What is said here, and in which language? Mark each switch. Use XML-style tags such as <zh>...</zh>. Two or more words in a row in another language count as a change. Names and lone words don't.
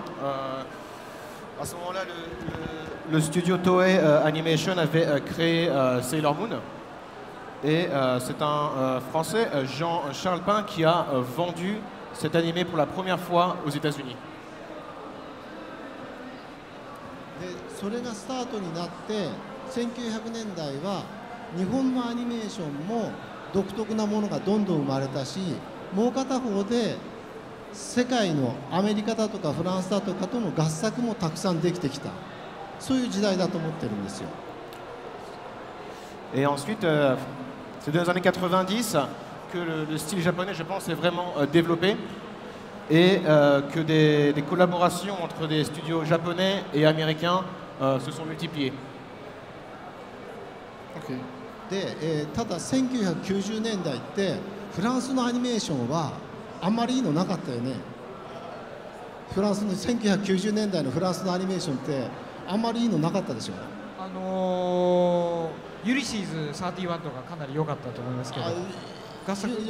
<fr>À ce moment-là, le studio Toei Animation avait créé Sailor Moon. Et c'est un Français, Jean-Charles Pin, qui a vendu cet animé pour la première fois aux États-Unis.</fr> <ja>それがスタートになって1900年代は日本のアニメーションも独特なものがどんどん生まれたし、もう片方で世界のアメリカだとかフランスだとかとの合作もたくさんできてきた、そういう時代だと思ってるんですよ。</ja> <fr>Et ensuite, c'est dans les années 90 que le style japonais, je pense, est vraiment développé et que des collaborations entre des studios japonais et américains se sont multipliées. Okay.</fr> <ja>で、ただ1990年代ってフランスのアニメーションはあんまりいいのなかったよね。フランスの1990年代のフランスのアニメーションってあんまりいいのなかったでしょ。ユリシーズ31とかかなり良かったと思いますけど、合作が</ja>